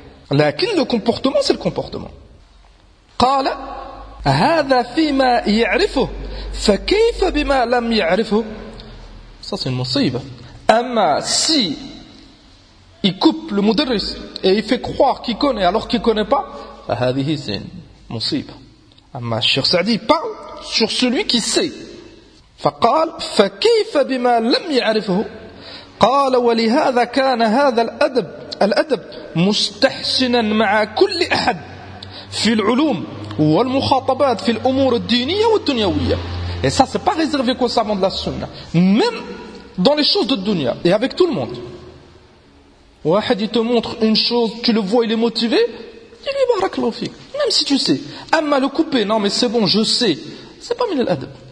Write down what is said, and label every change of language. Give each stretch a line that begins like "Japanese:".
French: Lakin, le comportement, c'est le comportement.
Arabic: Qala, hada fima ya'rifu, fa kayfa bima lam ya'rifu.
French: Ça, c'est une musiba. Amma si il coupe le mudarris et il fait croire qu'il connaît alors qu'il ne connaît pas,
Arabic: هذه سين مصيبة. أما الشيخ سعدي
French: parle sur celui qui sait.
Arabic: فقال فكيف بما لم يعرفه قال ولهذا كان هذا الأدب الأدب مستحسنا مع كل أحد في العلوم والمخاطبات في الأمور الدينية والدنيوية.
French: Et ça, c'est pas réservé qu'aux savants de la Sunna. Même dans les choses de dunya. Et avec tout le monde. Wahid, il te montre une chose, tu le vois, il est motivé. Il lui barak l'ofik. Même si tu sais. Amma le couper, non mais c'est bon, je sais. C'est pas minel adab.